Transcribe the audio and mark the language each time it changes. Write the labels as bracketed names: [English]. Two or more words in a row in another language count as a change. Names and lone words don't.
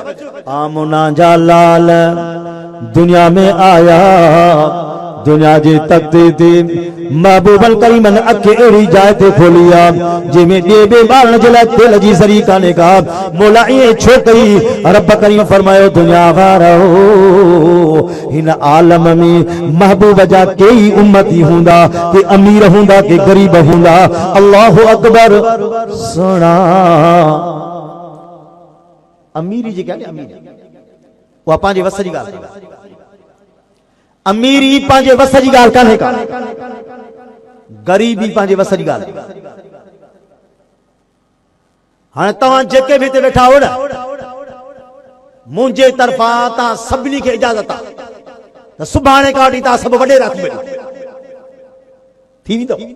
[Sindhi] आमना जा लाल दुनिया में आया, दुनिया जे तख्ते ते महबूबन करीमन अखे अहिड़ी जाइ ते खोलिया जंहिंमें ॿिए ॿारनि जे लाइ दिल जी ज़री कान्हे का। मौला ईअं छो कई? रब करीम फरमायो दुनिया वारो हिन आलम में महबूब जा कई उम्मती हूंदा, के अमीर हूंदा, के गरीब हूंदा। [Arabic] الله أكبر. [Sindhi] सुना अमीरी जेका आहे अमीरी उहा पंहिंजे वस जी ॻाल्हि, अमीरी पंहिंजे वस जी ॻाल्हि कान्हे का, गरीबी पंहिंजे वस जी ॻाल्हि। हाणे तव्हां जेके बि हिते वेठा हो न, मुंहिंजे तरफ़ां तव्हां सभिनी खे इजाज़त आहे त सुभाणे खां वठी तव्हां सभु वॾे राति में थी वेंदो।